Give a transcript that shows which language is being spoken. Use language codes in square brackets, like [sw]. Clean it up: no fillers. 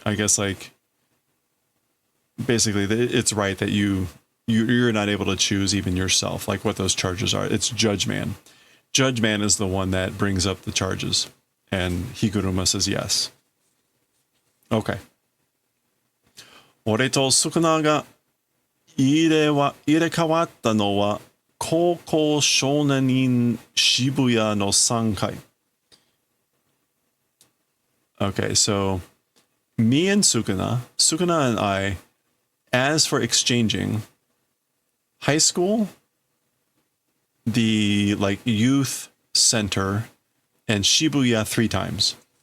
[en] I guess like basically it's right that you're not able to choose even yourself, like what those charges are. It's Judge Man. Judge Man is the one that brings up the charges, and Higuruma says yes. Okay. [ja] 俺とスクナが入れ替わったのは高校少年院渋谷の3階. [en] Okay, so me and Sukuna and I, as for exchanging, high school, the like youth center, and Shibuya 3 times.